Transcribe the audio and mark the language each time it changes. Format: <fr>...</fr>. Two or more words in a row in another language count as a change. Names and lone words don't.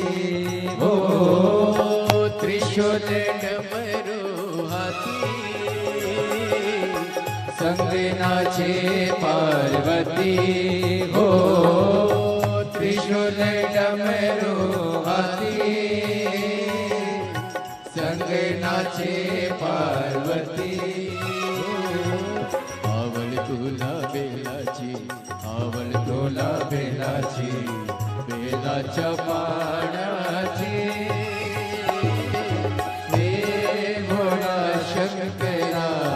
<hi>हो त्रिशूल डमरू हाथी संग नाचे पार्वती हो त्रिशूल डमरू हाथी संग नाचे पार्वती</hi> <mr>आवळ तुला बेलाची आवळ तुला बेलाची बेलाच्या पाण्याची हे भोळा शंकरा</mr>